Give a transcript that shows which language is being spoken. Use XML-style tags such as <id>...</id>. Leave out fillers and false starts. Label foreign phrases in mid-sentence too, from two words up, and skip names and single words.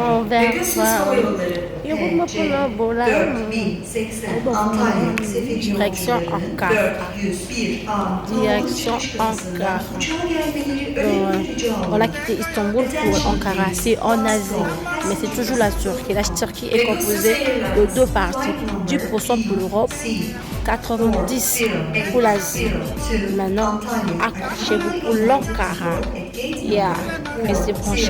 <tr>Pegasus Hava Yolları PC-4080 Antalya Seferi yolcularının 401A</tr> <fr>Direction Ankara.</fr> <tr>uçağa gelmeleri önemli rica</tr> <fr>On a quitté Istanbul pour Ankara, c'est en Asie, mais c'est toujours la Turquie. La Turquie est composée de deux parties, 10% pour l'Europe, 90% pour l'Asie. Maintenant, accrochez-vous pour l'Ankara. Yeah, restez branchés.</fr>